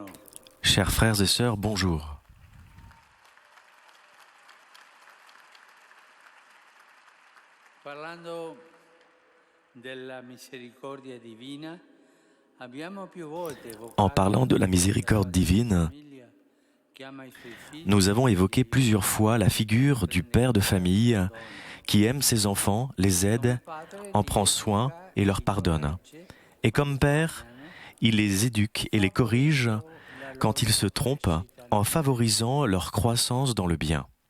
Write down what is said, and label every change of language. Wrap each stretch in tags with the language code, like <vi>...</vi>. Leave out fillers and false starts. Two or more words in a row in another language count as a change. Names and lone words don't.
<fr>Chers frères et sœurs, bonjour.</fr> <it>Parlando della misericordia divina, abbiamo più volte</it> <fr>En parlant de la miséricorde divine, nous avons évoqué plusieurs fois la figure du père de famille qui aime ses enfants, les aide, en prend soin et leur pardonne. Et comme père, il les éduque et les corrige quand ils se trompent en favorisant leur croissance dans le bien.</fr>